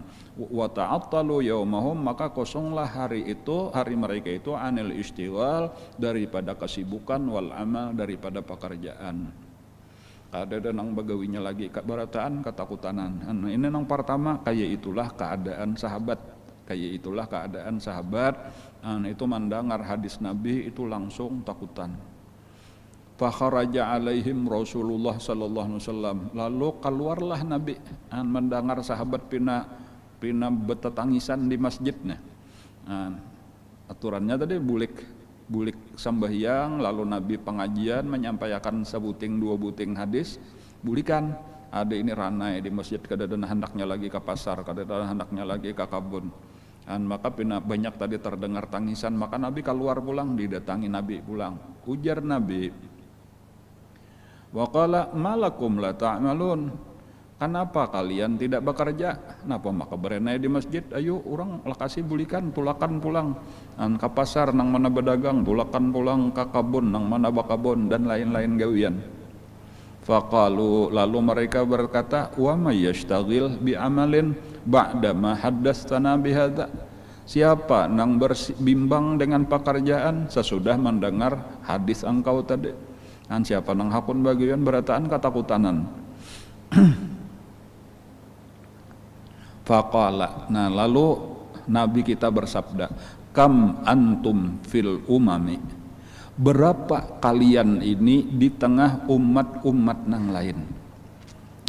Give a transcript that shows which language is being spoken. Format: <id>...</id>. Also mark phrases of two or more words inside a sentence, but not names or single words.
<ar>وتعطلوا يومهم,</ar> <bjn>maka kosonglah hari itu, hari mereka itu</bjn> <ar>عن الاشتغال,</ar> <bjn>daripada kesibukan,</bjn> <ar>والعمل,</ar> <bjn>daripada pekerjaan. Kadada nang begawinya lagi barataan ketakutanan. Nah, ini nang pertama, kayak itulah keadaan sahabat. Kayak itulah keadaan sahabat. Itu mendengar hadis Nabi itu langsung takutan.</bjn> <ar>فخرج عليهم رسول الله صلى الله عليه وسلم.</ar> <bjn>Lalu keluarlah Nabi mendengar sahabat pina betatangisan di masjidnya. Aturannya tadi bulik sembahyang, lalu Nabi pengajian menyampaikan sebuting 2 buting hadis, bulikan. Ada ini ranai di masjid, kadang hendaknya lagi ke pasar, kadang hendaknya lagi ke kebun. Maka banyak tadi terdengar tangisan, maka Nabi keluar pulang, didatangi Nabi pulang. Ujar Nabi,</bjn> <ar>وقال ما لكم لا تعملون,</ar> <bjn>kenapa kalian tidak bekerja? Napa maka berenai di masjid? Ayo orang lakasi bulikan, tulakan pulang ke pasar nang mana berdagang, tulakan pulang ke kebun nang mana bakabon, dan lain-lain gawian. Faqalu, lalu mereka berkata,</bjn> <ar>ومن يشتغل بعمل بعد ما حدثتنا بهذا.</ar> <bjn>Siapa nang berbimbang dengan pekerjaan sesudah mendengar hadis engkau tadi? Siapa nang hakun bagian berataan ketakutanan. Faqala, nah lalu Nabi kita bersabda,</bjn> <ar>كم أنتم في الأمم,</ar> <bjn>berapa kalian ini di tengah umat-umat nang lain.</bjn>